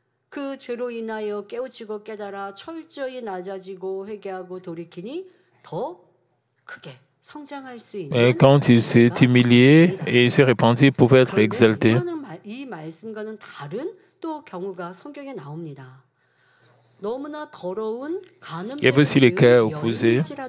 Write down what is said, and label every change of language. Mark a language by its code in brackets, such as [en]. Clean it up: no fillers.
[ko] 그 죄로 인하여 깨우치고 깨달아 철저히 낮아지고 회개하고 돌이키니 더 크게 성장할 수 있는. [fr] Et quand il s'est humilié et s'est repenti, il pouvait être exalté. [ko] 이 말씀과는 다른 또 경우가 성경에 나옵니다. 너무나 더러운 [fr] Il y avait aussi les cas opposés.